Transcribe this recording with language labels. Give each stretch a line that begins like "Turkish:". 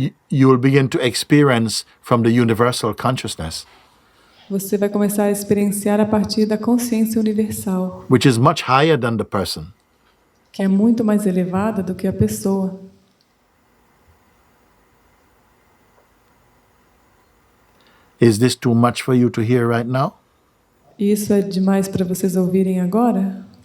English: You will begin to experience from the universal consciousness.
Portuguese: Você vai começar a experienciar a partir da consciência universal,
English: which is much higher than the person.
Portuguese: Que é muito mais elevada do que a pessoa.
English: Is this too much for you to hear right now?
Portuguese: Isso é demais para vocês ouvirem agora?